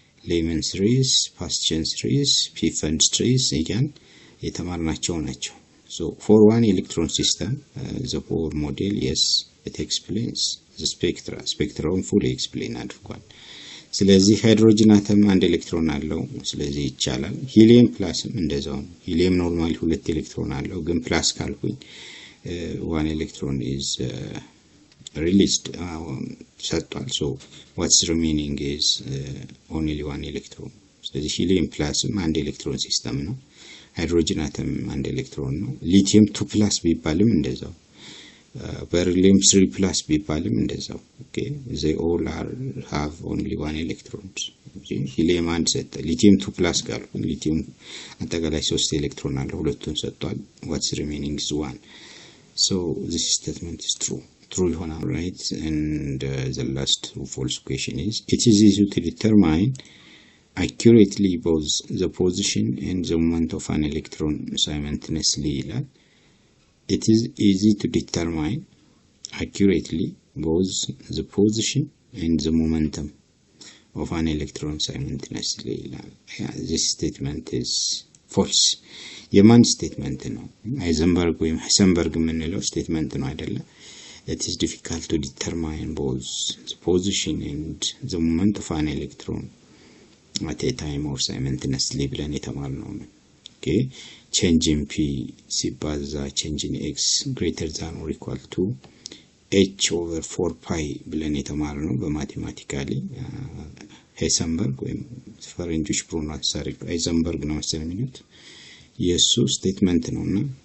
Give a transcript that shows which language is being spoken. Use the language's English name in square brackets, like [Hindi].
[Amharic] ሌመን ትሪስ ፓስቸን ትሪስ ፒፈን ትሪስ ይጋን የተማርናቸው ናቸው [English] so for one electron system the Bohr model yes it explains the spectrum fully explain [Amharic] አድርጓል ስለዚህ ሃይድሮጅን አተም አንድ ኤሌክትሮን አለው ስለዚህ ይቻላል ሂሊየም ፕላስም እንደዛው ሂሊየም ኖርማሊ ሁለት ኤሌክትሮን አለው ግን ፕላስ ካልኩኝ [English] one electron is [Amharic] released ሰጥቷል [English] so what's remaining is only one electron [Amharic] ስለዚህ ሂሊየም ፕላስም አንድ ኤሌክትሮን ሲስተም ነው ሃይድሮጅን አተም አንድ ኤሌክትሮን ነው ሊቲየም 2 ፕላስ ቢባልም እንደዛው [English] beryllium 3+ [Amharic] ቢባልም እንደዛው [English] okay they all have only one electrons helium አንድ ሰጠ lithium 2+ ጋር lithium አጠቃላይ 3 ኤሌክትሮን አለው [Amharic] ሁለቱን ሰጥቷል [English] what's remaining is 1 so this statement is true ይሆናል right and the last false question is it is easy to determine accurately both the position and the moment of an electron simultaneously [Amharic] ይላል [English] it is easy to determine accurately both the position and the momentum of an electron simultaneously. This statement is false. [Amharic] የማን statement ነው? Heisenberg ወይም Heisenberg የምንለው statement ነው አይደለ? [English] It is difficult to determine both the position and the moment of an electron at a time or simultaneously [Amharic] ብለን የተማርነው ነው. Okay, [English] change in p ሲባዛ change in x greater than or equal to h over 4 pi [Amharic] ብለን የተማርነው በማቴማቲካሊ ሄይሰንበርግ ወይም ፈረንጆች ፕሮናንስ አድርገ ሄይሰንበርግ ነው መሰለኝ የሚሉት የሱ ስቴትመንት ነውና